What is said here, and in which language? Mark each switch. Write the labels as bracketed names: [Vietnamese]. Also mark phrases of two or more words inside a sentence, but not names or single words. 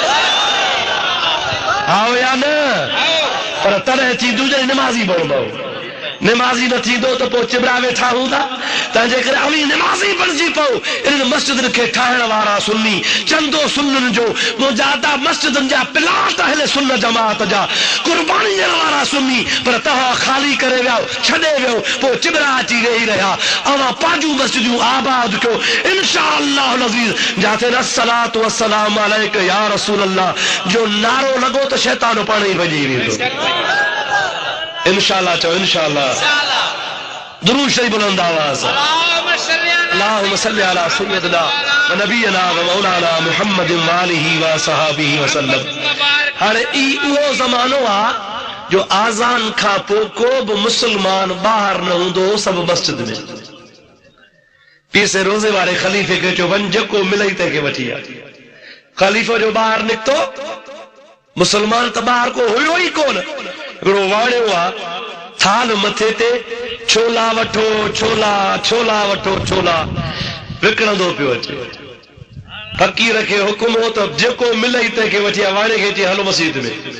[Sindhi] आओ या न पर तॾहिं थींदो जॾहिं निमाज़ी बणंदो निमाज़ी न थींदो त पोइ चिबरा वेठा हूंदा तंहिंजे करे अवी निमाज़ी बणिजी पओ इन्हनि मस्जिदुनि खे ठाहिण वारा सुन्नी चंदो सुन्ननि जो मुजादा मस्जिदुनि जा प्लाट अहले सुन्न जमात जा कुर्बानी ॾियण वारा सुन्नी पर तव्हां ख़ाली करे वियो छॾे वियो पोइ चिबरा अची वेही रहिया अवां पंहिंजूं मस्जिदूं आबाद कयो इंशाअल्लाह अज़ीज़ जाते [Arabic] الصلاة والسلام عليك يا رسول الله [Sindhi] जो नारो लॻो त शैतान पाण ई भॼी वेंदो इंशाअल्लाह चओ इंशाअल्लाह दुरूद शरीफ बुलंद आवाज़ [Arabic] اللهم صل على سيدنا و نبينا و مولانا محمد و آله و صحابه [Sindhi] वसल्लम हाणे ई उहो ज़मानो आहे जो आज़ान खां पोइ को बि मुसलमान ॿाहिरि न हूंदो सभु मस्जिद में पीसे रोज़े वारे ख़लीफ़े खे चयो वञ जेको मिलई तंहिंखे वठी आ ख़लीफ़ो जो ॿाहिरि निकितो मुसलमान त ॿाहिरि को हुयो ई कोन हिकिड़ो वाणियो आहे थाल मथे ते छोला वठो छोला छोला वठो छोला विकिणंदो पियो अचे फ़क़ीर खे हुकुम हो त जेको मिलई तंहिंखे वठी आ वाणे खे चई हलो मस्जिद में